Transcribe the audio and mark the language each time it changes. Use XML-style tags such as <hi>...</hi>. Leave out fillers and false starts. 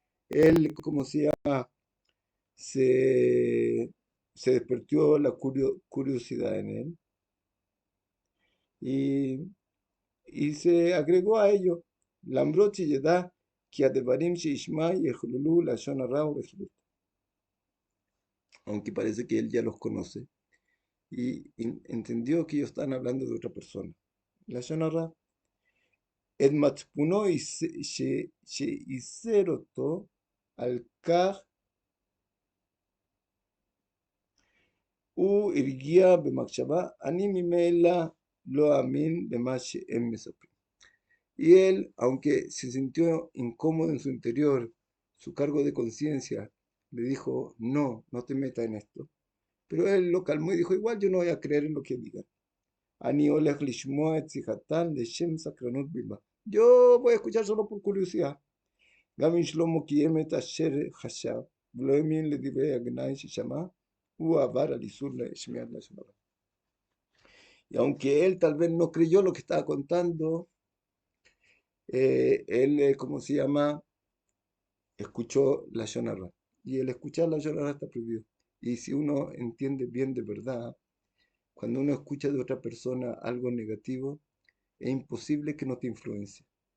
<es>Él, como se llama, se, se despertó la curiosidad en él y se agregó a ello,</es> <he>למרות שידע כי הדברים שישמע יכללו לשון הרע ורכילות.</he> <es>Aunque parece que él ya los conoce y entendió que ellos están hablando de otra persona.</es> <he>לשון הרע, את מצפונו שאיסר אותו על כך הוא הרגיע במחשבה, אני ממילא לא אאמין במה שהם מספרים.</he> <es>Y él, aunque se sintió incómodo en su interior, su cargo de conciencia le dijo, no, no te metas en esto. Pero él lo calmó y dijo, igual yo no voy a creer en lo que digan.</es> <he>Ani olech lishmoa et sijatan leshem sakranut bilba.</he> <es>Yo voy a escuchar solo por curiosidad.</es> <he>Gavin Shlomo קיים את אשר חשב, ולא האמין לדברי הגנאי ששמע, הוא עבר על איסור לשמיעת לשון הרע.</he> <es>Y aunque él tal vez no creyó lo que estaba contando, él, ¿cómo se llama? Escuchó la Shonara. Y el escuchar la Shonara está prohibido. Y si uno entiende bien de verdad, cuando uno escucha de otra persona algo negativo, es imposible que no te influencie.</es>